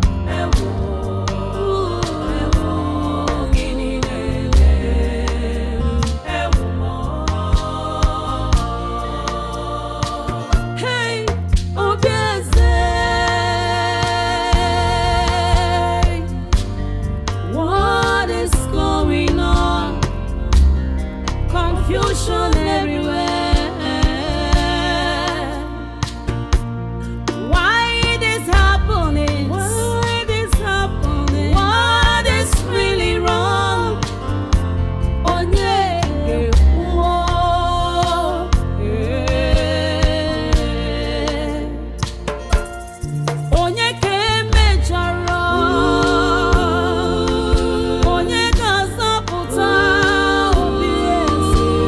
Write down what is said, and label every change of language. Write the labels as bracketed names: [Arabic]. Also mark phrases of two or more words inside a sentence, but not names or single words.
[English] Hey, Obieze, what is going on? Confusion everywhere. Why it is happening? Why it is happening? What is really wrong? [Igbo] Onyeke wo, Onyeke mejọrọ, Onyeke azọpụta obi ezi.